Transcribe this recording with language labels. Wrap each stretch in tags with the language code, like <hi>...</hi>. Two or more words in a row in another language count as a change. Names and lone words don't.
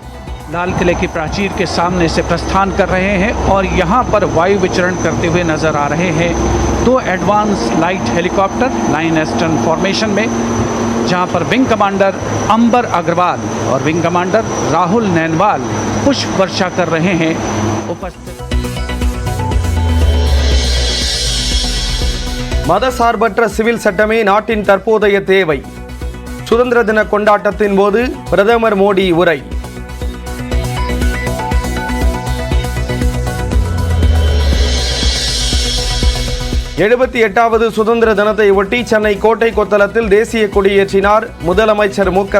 <hi>लाल किले की प्राचीर के सामने से प्रस्थान कर रहे हैं और यहाँ पर वायु विचरण करते हुए नजर आ रहे हैं 2</hi> <en>advanced light helicopter line astern formation</en> <hi>में, जहाँ पर</hi> <en>wing commander</en> <hi>अंबर अग्रवाल और</hi> <en>wing commander</en> <hi>राहुल नैनवाल पुष्प वर्षा कर रहे हैं. उपस्थित</hi> <ta>மதசார்பற்ற சிவில் சட்டமே நாட்டின் தற்போதைய தேவை. சுதந்திர தின கொண்டாட்டத்தின் போது பிரதமர் மோடி உரை. 78வது சுதந்திர தினத்தை ஒட்டி சென்னை கோட்டை கொத்தளத்தில் தேசிய கொடியேற்றினார் முதலமைச்சர் மு.க.</ta>